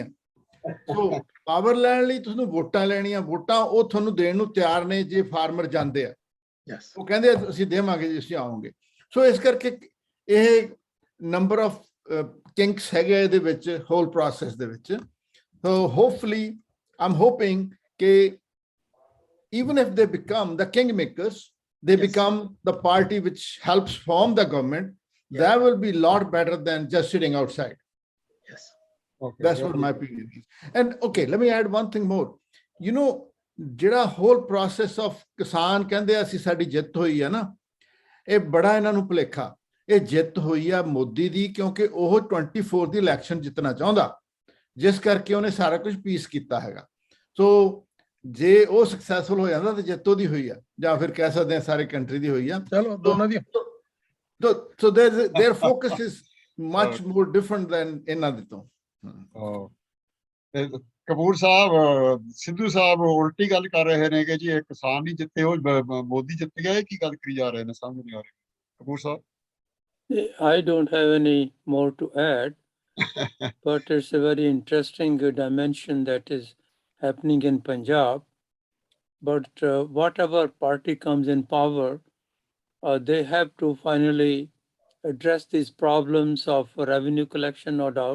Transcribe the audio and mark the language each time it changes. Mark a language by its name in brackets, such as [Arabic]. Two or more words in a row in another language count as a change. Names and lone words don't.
[Punjabi] ਸੋ ਪਾਵਰ ਲੈਣ ਲਈ ਤੁਹਾਨੂੰ ਵੋਟਾਂ ਲੈਣੀਆਂ, ਵੋਟਾਂ ਉਹ ਤੁਹਾਨੂੰ ਦੇਣ ਨੂੰ ਤਿਆਰ ਨੇ ਜੇ ਫਾਰਮਰ ਜਾਂਦੇ ਆ। ਉਹ ਕਹਿੰਦੇ ਅਸੀਂ ਦੇਵਾਂਗੇ ਜੇ ਅਸੀਂ ਆਉਂਗੇ। ਸੋ ਇਸ ਕਰਕੇ ਇਹ [English] number of kinks [Punjabi] ਹੈਗੇ ਇਹਦੇ ਵਿੱਚ, [English] whole process [Punjabi] ਦੇ ਵਿੱਚ। [English] So hopefully I'm hoping ਕਿ even if they become the kingmakers, they become the party which helps form the government, that will be a lot better than just sitting outside. Yes. Okay. That's what my opinion is. And okay, let me add one thing more. You know, [Punjabi] ਜਿਹੜਾ [English] whole process of [Punjabi] ਕਿਸਾਨ ਕਹਿੰਦੇ ਅਸੀਂ ਸਾਡੀ ਜਿੱਤ ਹੋਈ ਹੈ ਨਾ, ਇਹ ਬੜਾ ਇਹਨਾਂ ਨੂੰ ਭੁਲੇਖਾ। ਇਹ ਜਿੱਤ ਹੋਈ ਆ ਮੋਦੀ ਦੀ, ਕਿਉਂਕਿ ਉਹ 24 ਦੀ ਇਲੈਕਸ਼ਨ ਜਿੱਤਣਾ ਚਾਹੁੰਦਾ, ਜਿਸ ਕਰਕੇ ਉਹਨੇ ਸਾਰਾ ਕੁਝ ਪੀਸ ਕੀਤਾ ਹੈਗਾ। ਸੋ ਜੇ ਉਹ ਸਕਸੈਸਫੁਲ ਹੋ ਜਾਂਦਾ ਤਾਂ ਜਿੱਤ ਉਹਦੀ ਹੋਈ ਆ, ਜਾਂ ਫਿਰ ਕਹਿ ਸਕਦੇ ਆ ਸਾਰੇ ਕੰਟਰੀ ਦੀ ਹੋਈ ਆ। ਚਲੋ ਦੋਨਾਂ ਦੀ। [English] So their focus is much more different than [Punjabi] ਇਹਨਾਂ ਦੇ ਤੋਂ। ਕਪੂਰ ਸਾਹਿਬ, ਸਿੱਧੂ ਸਾਹਿਬ ਉਲਟੀ ਗੱਲ ਕਰ ਰਹੇ ਨੇ ਕਿ ਜੀ ਇਹ ਕਿਸਾਨ ਨਹੀਂ ਜਿੱਤੇ, ਉਹ ਮੋਦੀ ਜਿੱਤ ਗਿਆ। ਇਹ ਕੀ ਗੱਲ ਕਰੀ ਜਾ ਰਹੇ ਨੇ, ਸਮਝ ਨਹੀਂ ਆ ਰਹੀ। ਕਪੂਰ ਸਾਹਿਬ। [English] I don't have any more to add, but it's a very interesting dimension that is happening in Punjab. But whatever party comes in power, they have to finally address these problems of revenue collection, no doubt.